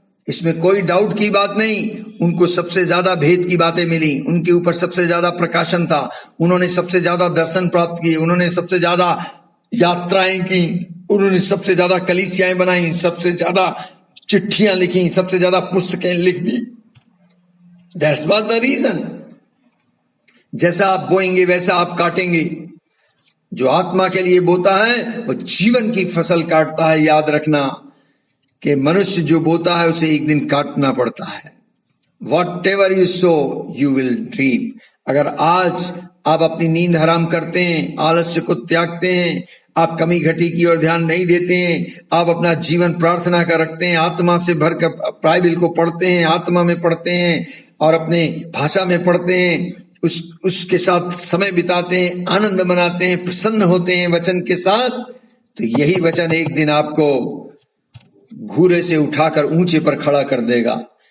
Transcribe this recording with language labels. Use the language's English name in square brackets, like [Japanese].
[Hindi] इसमें कोई डाउट की बात नहीं। उनको सबसे ज्यादा भेद की बातें मिली, उनके ऊपर सबसे ज्यादा प्रकाशन था, उन्होंने सबसे ज्यादा दर्शन प्राप्त किए, उन्होंने सबसे ज्यादा यात्राएं की, उन्होंने सबसे ज्यादा कलीसियाएं बनाई, सबसे ज्यादा चिट्ठियां लिखी, सबसे ज्यादा पुस्तकें लिख दी। [English] That's was the reason. [Hindi] जैसा आप बोएंगे वैसा आप काटेंगे। जो आत्मा के लिए बोता है वो जीवन की फसल काटता है। याद रखना कि मनुष्य जो बोता है उसे एक दिन काटना पड़ता है। [English] Whatever you sow, you will reap। [Hindi] अगर आज आप अपनी नींद हराम करते हैं, आलस्य को त्यागते हैं, आप कमी घटी की ओर ध्यान नहीं देते हैं, आप अपना जीवन प्रार्थना का रखते हैं, आत्मा से भरकर बाइबल को पढ़ते हैं, आत्मा में पढ़ते हैं और अपने भाषा में पढ़ते हैं, उसके साथ समय बिताते हैं, आनंद मनाते हैं, प्रसन्न होते हैं वचन के साथ, तो यही वचन एक दिन आपको घूरे से उठाकर ऊंचे पर खड़ा कर देगा।